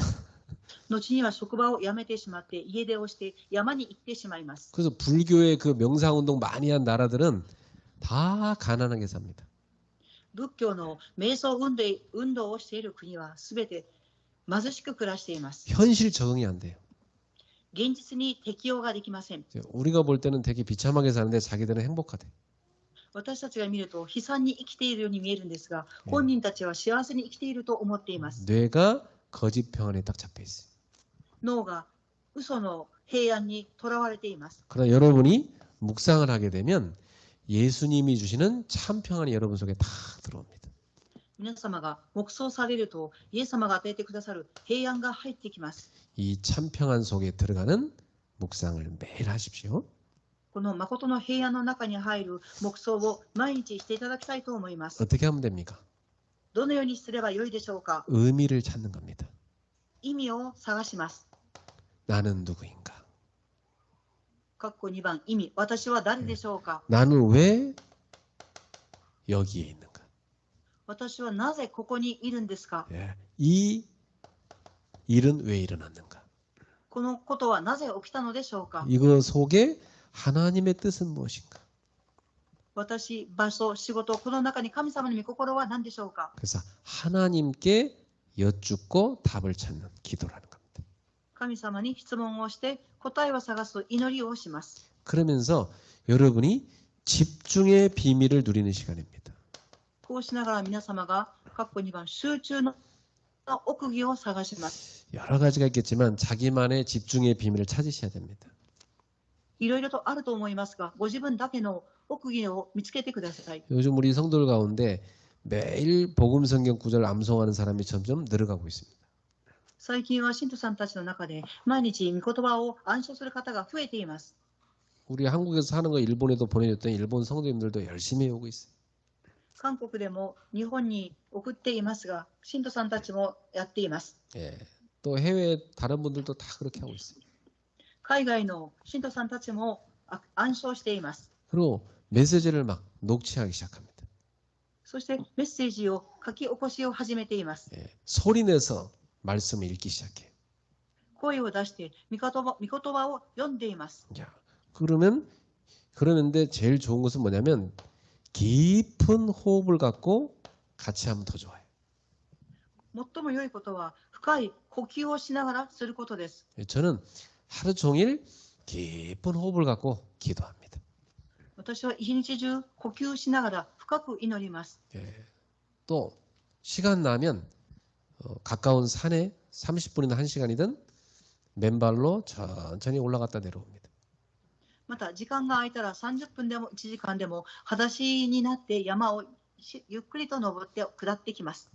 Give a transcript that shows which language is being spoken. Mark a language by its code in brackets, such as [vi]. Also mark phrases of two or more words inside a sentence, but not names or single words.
[ja] 後には職場を辞めてしまって家出をして山に行ってしまいます。 [ko] 그래서 불교의 그 명상운동 많이 한 나라들은 다 가난하게 삽니다. [ja] 仏教の瞑想運動をしている国はすべて貧しく暮らしています。 [ko] 현실 적응이 안 돼요. [ja] 現実に適応ができません。 [ko] 우리가 볼 때는 되게 비참하게 사는데 자기들은 행복하대. [ja] 私たちが見ると悲惨に生きているように見えるんですが、本人たちは幸せに生きていると思っています。 [ko] 뇌가 거짓 평안에 딱 잡혀 있어요. [ja] 脳が嘘の平安にとらわれています。 [ko] 그러나 여러분이 묵상을 하게 되면 예수님이 주시는 참 평안이 여러분 속에 다 들어옵니다. [ja] 皆様が黙想されると、イエス様が与えてくださる平安が入ってきます。 [ko] 이 참 평안 속에 들어가는 묵상을 매일 하십시오. [ja] この誠の平安の中に入る黙想を毎日していただきたいと思います。 [ko] 어떻게 하면 됩니까? [ja] どのようにすればよいでしょうか。 [ko] 의미를 찾는 겁니다. [ja] 意味を探します。 [ko] 나는 누구인가? [ja] 括弧2番、意味、私は誰でしょうか。 [ko] 나는 왜 여기에 있는가? [ja] 私はなぜここにいるんですか。 [ko] 예. 이 일은 왜 일어났는가? [ja] このことはなぜ起きたのでしょうか。 [ko] 이거 속에 하나님의 뜻은 무엇인가? [ja] 私、場所、仕事、この中に神様の御心は何でしょうか。 [ko] 그래서 하나님께 여쭙고 답을 찾는 기도라는 겁니다. [ja] 神様に質問をして答えを探す祈りをします。 [ko] 그러면서 여러분이 집중의 비밀을 누리는 시간입니다. [ja] こうしながら皆様が括弧2番、集中の奥義を探します。 [ko] 여러 가지가 있겠지만 자기만의 집중의 비밀을 찾으셔야 됩니다. [ja] いろいろとあると思いますが、ご自分だけの奥義を見つけてください。 [ko] 요즘 우리 성도들 가운데 매일 복음 성경 구절 암송하는 사람이 점점 늘어가고 있습니다. [ja] 最近は信徒さんたちの中で毎日御言葉を暗唱する方が増えています。 [ko] 우리 한국에서 사는 거 일본에도 보내줬더니 일본 성도님들도 열심히 오고 있어요. [ja] 韓国でも日本に送っていますが、信徒さんたちもやっています。 [ko] 예. 또 해외 다른 분들도 다 그렇게 하고 있어요. [ja] 海外の信徒さんたちも暗唱しています。 [ko] 그리고 메시지를 막 녹취하기 시작합니다. [ja] そしてメッセージを書き起こしを始めています。 [ko] 예. 소리내서 말씀을 읽기 시작해요. [ja] 声を出して御言葉を読んでいます。 [ko] 자, 그러는데 제일 좋은 것은 뭐냐면 깊은 호흡을 갖고 같이 하면 더 좋아요. [ja] 最も良いことは深い呼吸をしながらすることです。 [ko] 저는 하루 종일 깊은 호흡을 갖고 기도합니다. [ja] 私は一日中呼吸しながら深く祈ります。 [ko] 예. 또 시간 나면 가까운 산에 30분이나 1시간이든 맨발로 천천히 올라갔다 내려옵니다. [ja] また時間が空いたら30分でも1時間でも裸足になって山をゆっくりと登って下ってきます。